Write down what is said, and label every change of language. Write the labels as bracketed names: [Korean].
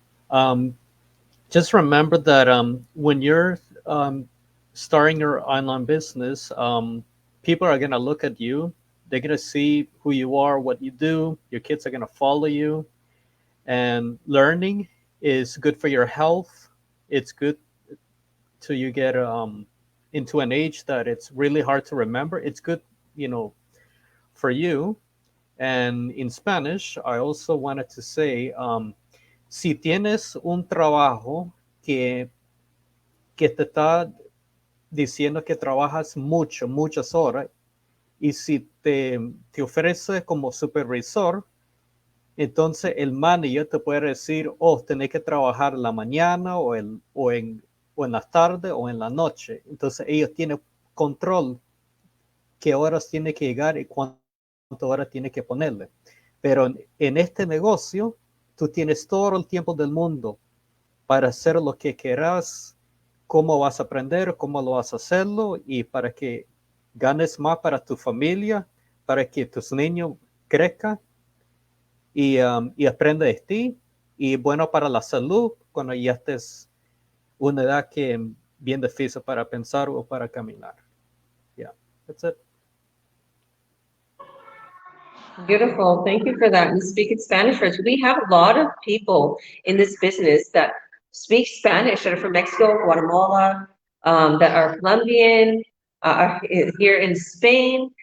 [English] Um, just remember that when you're starting your online business, people are going to look at you. They're going to see who you are, what you do. Your kids are going to follow you. And learning is good for your health. It's good till you get into an age that it's really hard to remember. It's good, for you. [Spanish] And in Spanish, I also wanted to say, si tienes un trabajo que te está diciendo que trabajas muchas horas, y si te ofrece como supervisor, entonces el manager te puede decir, oh, tenés que trabajar en la mañana o en las tardes o en la noche. Entonces ellos tienen control qué horas tiene que llegar y cuántas horas tiene que ponerle. Pero en este negocio, tú tienes todo el tiempo del mundo para hacer lo que quieras, cómo vas a aprender, cómo lo vas a hacerlo y para que ganes más para tu familia, para que tus niños crezcan y aprendan de ti. Y bueno para la salud cuando ya estés una edad que es bien difícil para pensar o para caminar. [English] Yeah, that's it. Beautiful. Thank you for that. And speak in Spanish for us. We have a lot of people in this business that speak Spanish that are from Mexico, Guatemala, that are Colombian, here in Spain.